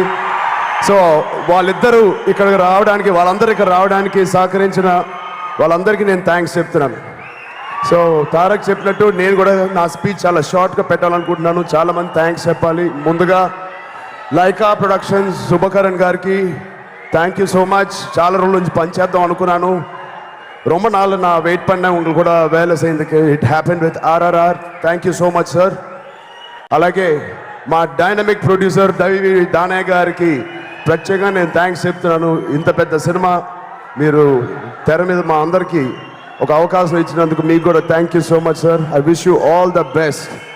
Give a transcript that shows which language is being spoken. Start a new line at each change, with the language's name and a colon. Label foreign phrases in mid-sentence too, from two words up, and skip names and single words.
Telugu: సో వాళ్ళిద్దరూ ఇక్కడికి రావడానికి, వాళ్ళందరూ ఇక్కడ రావడానికి సహకరించిన వాళ్ళందరికీ నేను థ్యాంక్స్ చెప్తున్నాను. సో తారక్ చెప్పినట్టు నేను కూడా నా స్పీచ్ చాలా షార్ట్గా పెట్టాలనుకుంటున్నాను. చాలామంది థ్యాంక్స్ చెప్పాలి. ముందుగా లైకా ప్రొడక్షన్స్ శుభకరణ్ గారికి
English: thank you so much.
Telugu: చాలా రోజుల నుంచి పనిచేద్దాం అనుకున్నాను,
Tamil: ரொம்ப நாள் நான் வெயிட் பண்ணேன். உங்களுக்கு கூட வேலை செய்யறதுக்கு
English: it happen with RRR. Thank you so much sir.
Telugu: అలాగే మా డైనమిక్ ప్రొడ్యూసర్ దవి దానయ్య గారికి ప్రత్యేకంగా నేను థ్యాంక్స్ చెప్తున్నాను. ఇంత పెద్ద సినిమా మీరు తెర మీద మా అందరికీ ఒక అవకాశం ఇచ్చినందుకు మీకు కూడా
English: thank you so much sir. I wish you all the best.